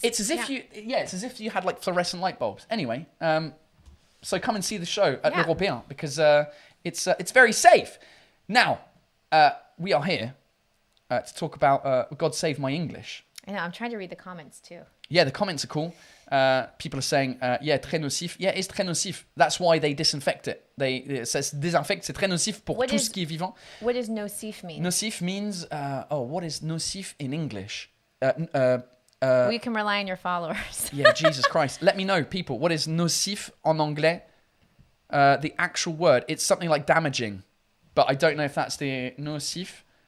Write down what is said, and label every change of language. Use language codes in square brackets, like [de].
[en] It's as if it's as if you had like fluorescent light bulbs. Anyway, so come and see the show at L'Européen because it's very safe. Now, we are here to talk about God Save My English. I know, I'm trying to read the comments too. Yeah, the comments are cool. People are saying, très nocif. Yeah, it's très nocif. That's why they disinfect it. It says [fr] désinfecte, c'est très nocif pour tout ce qui est vivant. [en] What does nocif mean? Nocif means, what is nocif in English? We can rely on your followers. Yeah, Jesus Christ. Let me know, people. What is nocif [fr] en anglais? [en] The actual word. It's something like damaging. But I don't know if that's the nocif.